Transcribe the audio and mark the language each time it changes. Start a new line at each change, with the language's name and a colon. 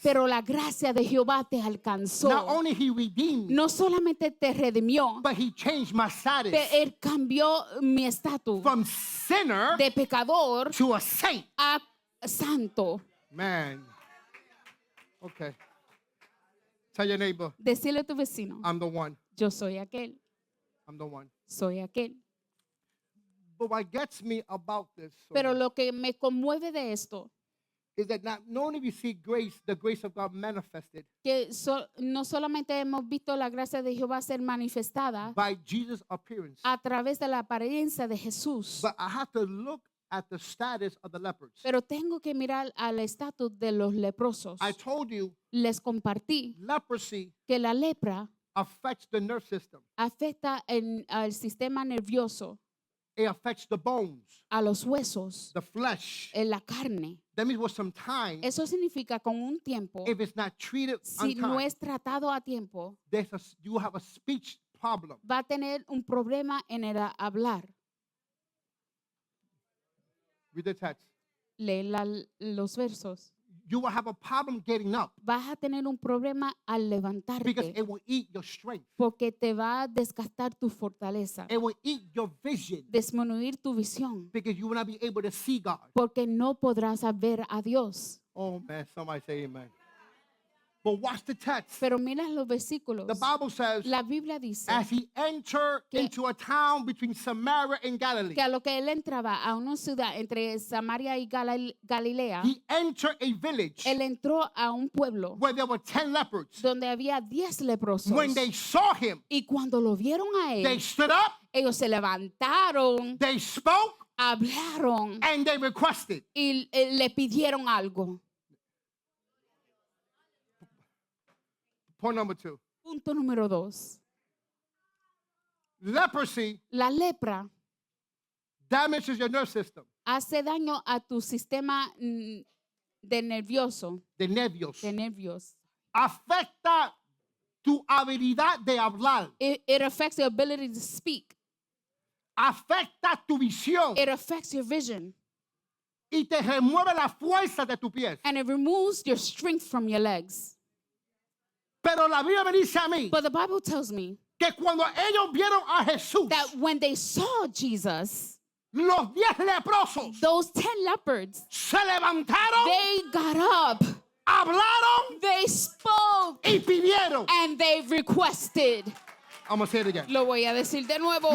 Spanish: pero la gracia de Jehová te alcanzó.
English: Not only he redeemed,
Spanish: No solamente te redimió,
English: but he changed my status
Spanish: él cambió mi estatus
English: from sinner
Spanish: de pecador
English: to a saint.
Spanish: a santo.
English: Man. Okay. Tell your neighbor,
Spanish: Decirle a tu vecino,
English: I'm the one.
Spanish: yo soy aquel,
English: I'm the one.
Spanish: soy aquel.
English: But what gets me about this
Spanish: Pero lo que me conmueve de esto,
English: is that not only we see grace, the grace of God manifested
Spanish: que no solamente hemos visto la gracia de Jehová ser manifestada
English: by Jesus' appearance,
Spanish: a través de la apariencia de Jesús,
English: but I have to look at the status of the lepers.
Spanish: pero tengo que mirar al estatus de los leprosos.
English: I told you
Spanish: Les compartí
English: leprosy
Spanish: que la lepra
English: affects the nerve system.
Spanish: afecta al sistema nervioso,
English: It affects the bones,
Spanish: a los huesos,
English: the flesh.
Spanish: en la carne.
English: That means with some time,
Spanish: Eso significa con un tiempo,
English: if it's not treated on
Spanish: si no
English: time,
Spanish: es tratado a tiempo,
English: you have a speech problem.
Spanish: va a tener un problema en el hablar.
English: Read the text.
Spanish: Lee los versos.
English: You will have a problem getting up
Spanish: Vas a tener un problema al
English: because
Spanish: levantarte
English: it will eat your strength.
Spanish: porque te va a desgastar tu fortaleza,
English: It will eat your vision
Spanish: disminuir tu visión,
English: because you will not be able to see God.
Spanish: porque no podrás ver a Dios.
English: Oh man, somebody say amen. But watch the text.
Spanish: Pero mira los versículos.
English: The Bible says,
Spanish: La Biblia dice
English: as he entered
Spanish: que-
English: into a town between Samaria and Galilee,
Spanish: que a lo que él entraba a una ciudad entre Samaria y Galilea,
English: he entered a village
Spanish: él entró a un pueblo
English: where there were 10 lepers.
Spanish: donde había 10 leprosos.
English: When they saw him,
Spanish: Y cuando lo vieron a
English: they
Spanish: él,
English: stood up,
Spanish: ellos se levantaron,
English: they spoke,
Spanish: hablaron
English: and they requested.
Spanish: y le pidieron algo.
English: Point number 2.
Spanish: Punto número 2.
English: Leprosy
Spanish: La lepra
English: damages your nerve system,
Spanish: hace daño a tu sistema de nervioso,
English: the nervios.
Spanish: de nervios. Afecta tu habilidad de hablar.
English: It affects your ability to speak.
Spanish: Afecta tu visión
English: It affects your vision.
Spanish: y te remueve la fuerza de tus pies.
English: And it removes your strength from your legs.
Spanish: Pero la Biblia me dice a mí
English: But the Bible tells me
Spanish: que cuando ellos vieron a Jesús,
English: that when they saw Jesus,
Spanish: los 10 leprosos
English: those 10 leopards,
Spanish: se levantaron,
English: they got up,
Spanish: hablaron
English: they spoke,
Spanish: y pidieron.
English: and they requested. I'm going to say it again.
Spanish: Lo voy a decir de nuevo.